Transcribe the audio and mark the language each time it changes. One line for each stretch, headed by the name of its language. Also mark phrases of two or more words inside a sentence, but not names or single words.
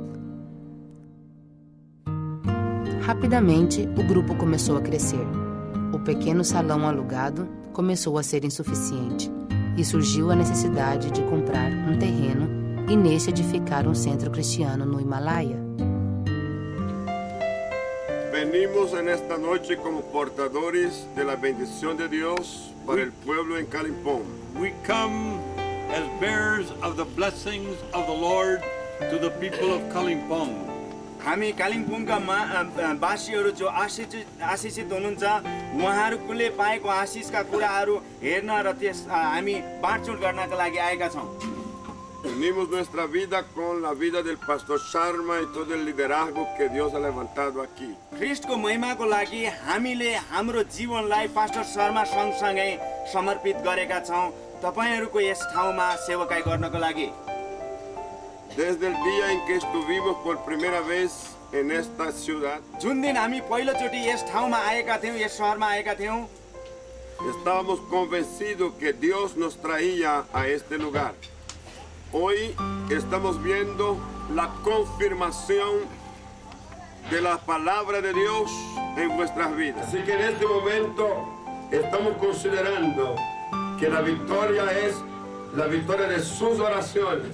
Portuguese: Rapidamente, o grupo começou a crescer. O pequeno salão alugado começou a ser insuficiente e surgiu a necessidade de comprar um terreno e neste edificar um centro cristiano no Himalaia.
Spanish: Venimos en esta noche como portadores de la bendición de Dios para el pueblo en Kalimpong.
English: We come as bearers of the blessings of the Lord to the people of Kalimpong.
Nepali: हामी कालिम्पोङका वासीहरू जो आशिषित हुनुहुन्छ उहाँहरूले पाएको आशिषका कुराहरू हेर्न र त्यस हामी बाँडचुँड गर्नका लागि आएका छौँ।
Spanish: Unimos nuestra vida con la vida del pastor Sharma y todo el liderazgo que Dios ha levantado aquí.
Nepali: ख्रिस्टको महिमाको लागि हामीले हाम्रो जीवनलाई पास्टर शर्मा सँगसँगै समर्पित गरेका छौँ तपाईहरूको यस ठाउँमा सेवकाई गर्नको लागि।
Spanish: Desde el día en que estuvimos por primera vez en esta ciudad,
Nepali: जुन दिन हामी पहिलोचोटि यस ठाउँमा आएका थियौँ, यस सहरमा आएका थियौँ,
Spanish: estábamos convencidos que Dios nos traía a este lugar. Hoy estamos viendo la confirmación de la palabra de Dios en vuestras vidas. Así que en este momento estamos considerando que la victoria es la victoria de sus oraciones.